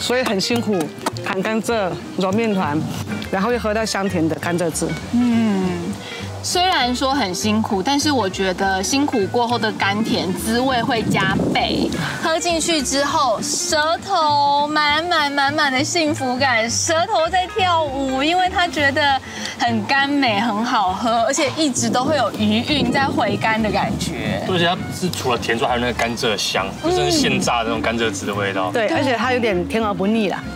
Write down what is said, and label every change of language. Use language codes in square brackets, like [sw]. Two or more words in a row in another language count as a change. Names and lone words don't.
[zh] 所以很辛苦，砍甘蔗、揉面團，然後會喝到香甜的甘蔗汁。雖然說很辛苦，但是我覺得辛苦過後的甘甜滋味會加倍。喝進去之後，舌頭滿滿的幸福感，舌頭在跳舞，因為他覺得很甘美，很好喝，而且一直都會有餘韻在回甘的感覺。而且它是除了甜之外，還有那個甘蔗香，就是現榨的那種甘蔗汁的味道。對，而且它有點甜而不膩啦。